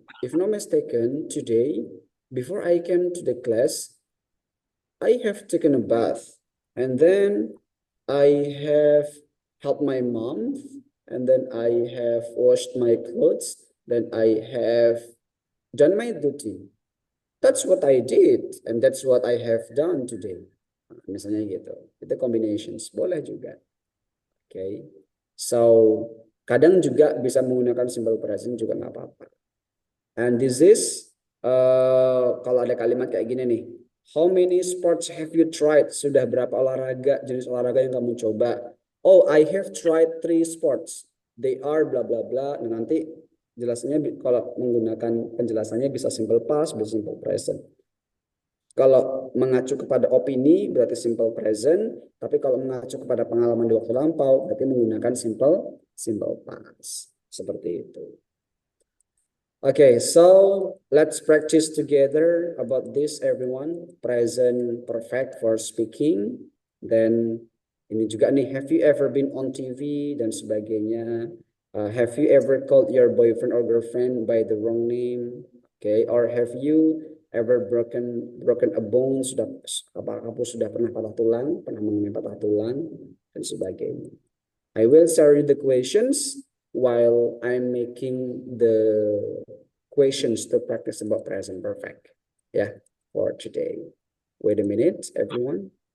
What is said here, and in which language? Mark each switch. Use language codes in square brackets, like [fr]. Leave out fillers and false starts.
[en] If not mistaken, today before I came to the class, I have taken a bath and then I have helped my mom and then I have washed my clothes, then I have done my duty. That's what I did and that's what I have done today. [id] Misalnya gitu. Itu combinations. Boleh juga. Okay. So, kadang juga bisa menggunakan simple present juga nggak apa-apa. [en] And this is, [id] kalau ada kalimat kayak gini nih. [en] How many sports have you tried? [id] Sudah berapa jenis olahraga yang kamu coba? [en] Oh, I have tried 3 sports. They are bla bla bla. [id] Nah, nanti jelasnya kalau menggunakan penjelasannya bisa simple past, bisa simple present. Kalau mengacu kepada opini berarti simple present, tapi kalau mengacu kepada pengalaman di waktu lampau berarti menggunakan simple past. Seperti itu. [en] Okay, so let's practice together about this everyone. Present perfect for speaking. Then [id] ini juga nih, [en] have you ever been on TV [id] dan sebagainya. [en] Have you ever called your boyfriend or girlfriend by the wrong name? Okay, or have you ever broken a bone? [id] Apakah kamu sudah pernah patah tulang, pernah mengalami patah tulang dan sebagainya. [en] I will share you the questions while I'm making the questions to practice about present perfect. Yeah, for today. Wait a minute, everyone.